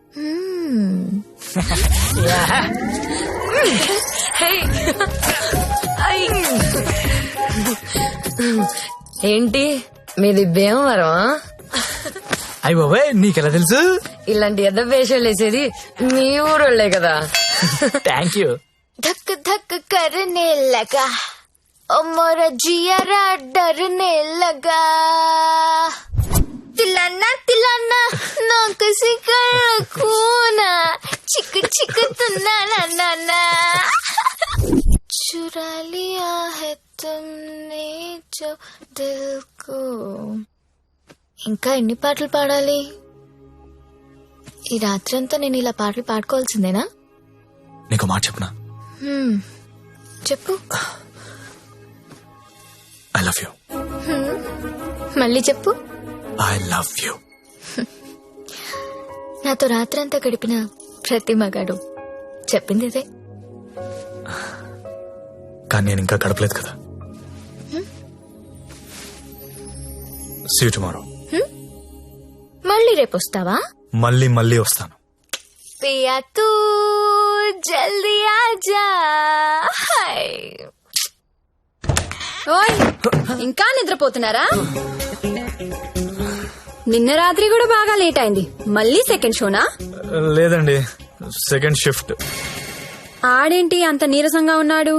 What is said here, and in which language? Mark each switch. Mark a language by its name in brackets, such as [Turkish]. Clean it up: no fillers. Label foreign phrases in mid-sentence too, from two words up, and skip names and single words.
[Telugu] ఏంటి మీది భీమవరం? అయ్య బాబాయ్, నీకెలా తెలుసు? ఇలాంటి ఎద్ద వేషాలు వేసేది మీ ఊరోళ్లే కదా. [English] thank you. [Hindi] धक धक करने लगा ओ मोरा जियारा डरने लगा तिलाना तिलाना ना किसी कूना चिक चिक तुना ना ना ना चुरा लिया है तुमने जो दिल को. [Telugu] ఇంకా ఎన్ని పాటలు పాడాలి? ఈ రాత్రి అంతా నేను ఇలా పాటలు పాడుకోవాల్సిందేనా? నీకు మాట చెప్పనా? చెప్పు. [English] I love you. [Telugu] మళ్ళీ చెప్పు. [English] I love you. [Telugu] నాతో రాత్రంతా గడిపిన ప్రతి మగాడు చెప్పింది ఇదే. కానీ నేను ఇంకా గడపలేదు కదా. [English] See you tomorrow. [Telugu] మళ్ళీ రేపు వస్తావా? మళ్ళీ మళ్ళీ వస్తాను. [Hindi] पिया तू जल्दी आजा. [Telugu] హాయ్. ఓయ్ ఇంకా నిద్రపోతున్నారా? నిన్న రాత్రి కూడా బాగా లేట్ అయింది. మళ్ళీ [English] second show-na? లేదండి, second shift. [Telugu] ఆడేంటి అంత నీరసంగా ఉన్నాడు?